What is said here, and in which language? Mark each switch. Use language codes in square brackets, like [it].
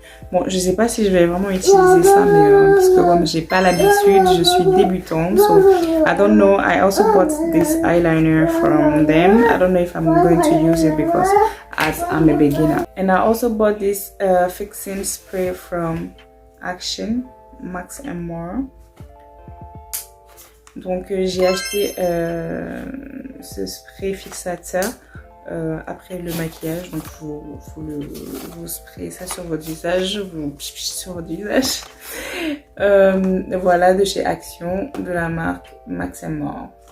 [fr] Bon, je sais pas si je vais vraiment utiliser ça, mais parce que comme j'ai pas l'habitude, je suis débutante, [en] so I don't know. I also bought this eyeliner from them. I don't know if I'm going to use it because as I'm a beginner. And I also bought this fixing spray from Action, Max and More. [fr] Donc j'ai acheté ce spray fixateur après le maquillage, donc vous sprayez ça sur votre visage, vous sur votre visage. Voilà, de chez Action, de la marque Max and More.